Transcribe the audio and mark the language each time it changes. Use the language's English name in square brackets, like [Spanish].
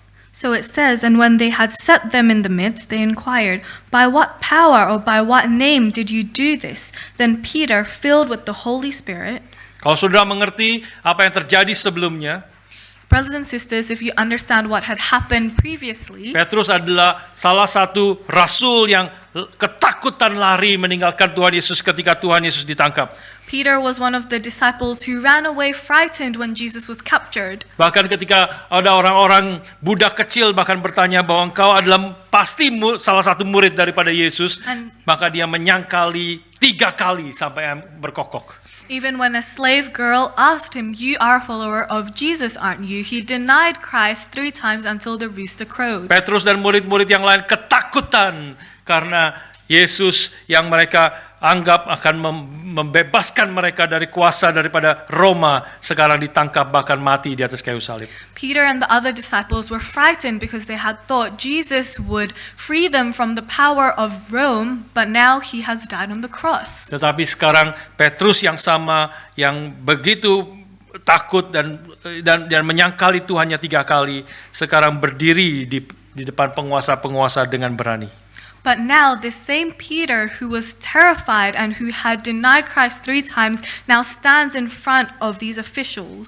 [English] So it says, and when they had set them in the midst, they inquired, by what power or by what name did you do this? Then Peter, filled with the Holy Spirit. [Indonesian] Kalau saudara mengerti apa yang terjadi sebelumnya, [English] Brothers and sisters, if you understand what had happened previously, [Indonesian] Petrus adalah salah satu rasul yang ketakutan lari meninggalkan Tuhan Yesus ketika Tuhan Yesus ditangkap. [English] Peter was one of the disciples who ran away frightened when Jesus was captured. [Indonesian] Bahkan ketika ada orang-orang budak kecil bahkan bertanya bahwa engkau adalah pasti salah satu murid daripada Yesus, maka dia menyangkali 3 kali sampai berkokok. [English] Even when a slave girl asked him, you are a follower of Jesus, aren't you? He denied Christ 3 times until the rooster crowed. [Indonesian] Petrus dan murid-murid yang lain ketakutan karena Yesus yang mereka anggap akan membebaskan mereka dari kuasa daripada Roma sekarang ditangkap bahkan mati di atas kayu salib. [English] Peter and the other disciples were frightened because they had thought Jesus would free them from the power of Rome, but now he has died on the cross. [Indonesian] Tetapi sekarang Petrus yang sama yang begitu takut dan menyangkali Tuhannya 3 kali sekarang berdiri di depan penguasa-penguasa dengan berani. [English] But now this same Peter who was terrified and who had denied Christ 3 times now stands in front of these officials.